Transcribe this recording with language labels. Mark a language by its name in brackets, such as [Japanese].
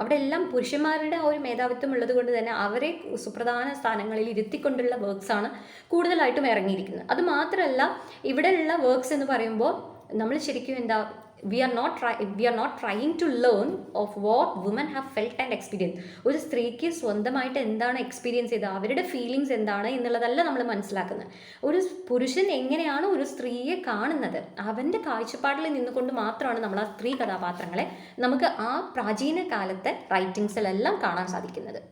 [Malayalam] അവിടെ എല്ലാം പുരുഷന്മാരുടെ ആ ഒരു മേധാവിത്വം ഉള്ളത് കൊണ്ട് തന്നെ അവരെ സുപ്രധാന സ്ഥാനങ്ങളിൽ ഇരുത്തിക്കൊണ്ടുള്ള വർക്ക്സാണ് കൂടുതലായിട്ടും ഇറങ്ങിയിരിക്കുന്നത്. അത് മാത്രമല്ല ഇവിടെയുള്ള വർക്ക്സ് എന്ന് പറയുമ്പോൾ നമ്മൾ ശരിക്കും [English] we are not trying to learn of what women have felt and experienced. [Malayalam] ഒരു സ്ത്രീക്ക് സ്വന്തമായിട്ട് എന്താണ് എക്സ്പീരിയൻസ് ചെയ്തത്, അവരുടെ ഫീലിങ്സ് എന്താണ് എന്നുള്ളതല്ല നമ്മൾ മനസ്സിലാക്കുന്നത്. ഒരു പുരുഷൻ എങ്ങനെയാണ് ഒരു സ്ത്രീയെ കാണുന്നത്, അവൻ്റെ കാഴ്ചപ്പാടിൽ നിന്നുകൊണ്ട് മാത്രമാണ് നമ്മൾ ആ സ്ത്രീ കഥാപാത്രങ്ങളെ നമുക്ക് ആ പ്രാചീന കാലത്തെ റൈറ്റിങ്സിലെല്ലാം കാണാൻ സാധിക്കുന്നത്.